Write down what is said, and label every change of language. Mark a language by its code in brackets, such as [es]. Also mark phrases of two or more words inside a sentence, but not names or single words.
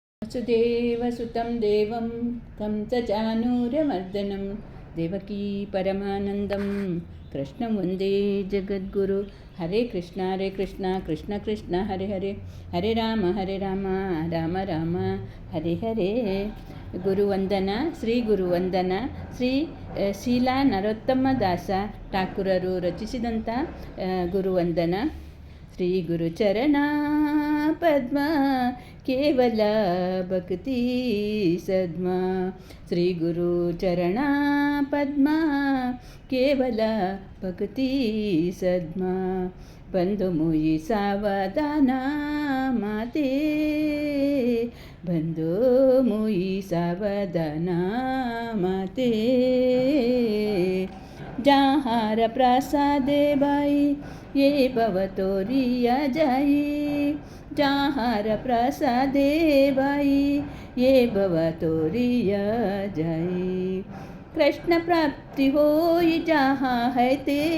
[sa] वसुदेवसुतं देवं कंसचानूरमर्दनं देवकी परमानन्दं कृष्णं वन्दे जगद्गुरु। हरे कृष्ण कृष्ण कृष्ण हरे हरे, हरे राम राम राम हरे हरे। [kn] ಗುರುವಂದನ ಶ್ರೀ ಗುರುವಂದನ ಶ್ರೀ ಶೀಲಾ ನರೋತ್ತಮ ದಾಸ ಠಾಕೂರರು ರಚಿಸಿದಂಥ ಗುರುವಂದನ. [bn] শ্রী গুরুচরণ পদ্ম কেবল ভক্তি সদ্ম, শ্রী গুরুচরণ পদ্ম কেবল ভক্তি সদ্ম, বন্দু মুই সাবধান মতে, বন্দু মুই সাবধান মতে, ಬಂದು ಮುಯಿ ಸಾವಧಾನ ಮಾತೆ, যাহার প্রসাদে ভাই এ ভব তরিয়া যাই, যাহার প্রসাদে ভাই এ ভব তরিয়া যাই, কৃষ্ণ প্রাপ্তি হয় যাহা হতে,